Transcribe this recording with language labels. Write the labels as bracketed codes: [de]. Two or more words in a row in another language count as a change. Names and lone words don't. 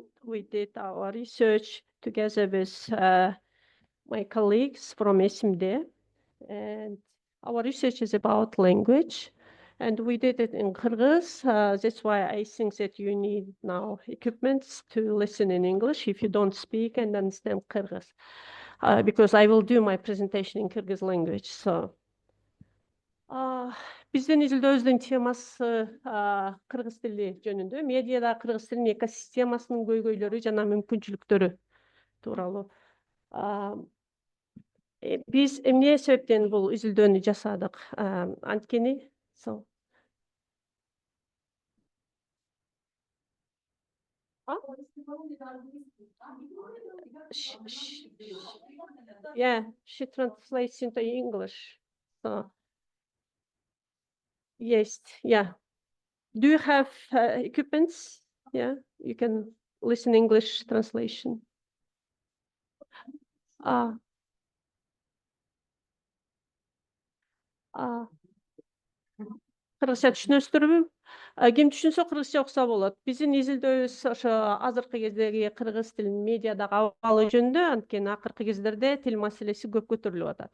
[en] We did our research together with my colleagues from SMD, and our research is about language, and we did it in Kyrgyz. That's why I think that you need now equipments to listen in English if you don't speak and understand Kyrgyz, because I will do my presentation in Kyrgyz language. So. [ky] Биздин изилдөөбүздүн темасы кыргыз тили жөнүндө, медиада кыргыз тилинин экосистемасынын көйгөйлөрү жана мүмкүнчүлүктөрү тууралуу. Биз эмне себептен бул изилдөөнү жасадык? [en] Анткени Yeah, she translates into English. So. Yes, yeah. Do you have equipments? Yeah, you can listen English translation. [ky] Кыргызча түшүнөсүздөрбү? Ким түшүнсө кыргызча укса болот. Биздин изилдөөбүз ошо азыркы кездеги кыргыз тилинин медиадагы абалы жөнүндө, анткени акыркы кездерде тил маселеси көп көтөрүлүп атат.